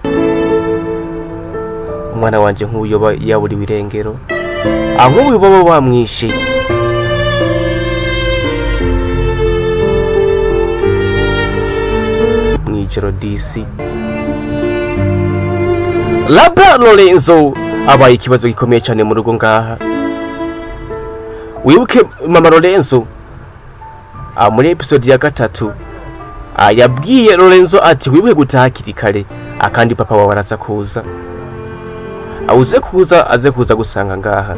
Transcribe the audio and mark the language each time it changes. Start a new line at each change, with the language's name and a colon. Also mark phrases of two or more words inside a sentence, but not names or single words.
Rundi: Umwana wanje nk'uyo yaburiwe irengero. Nk'ubu baba bamwishe. Mwijoro DC. Raba Lorenzo abaye ikibazo gikomeye cyane mu rugo ngaha. Wibuke Mama Lorenzo muri episode ya 3 yabwiye Lorenzo ati wibuke gutaha hakiri kare akandi papa wawe araza kuza. Aze kuza gusanga ngaha.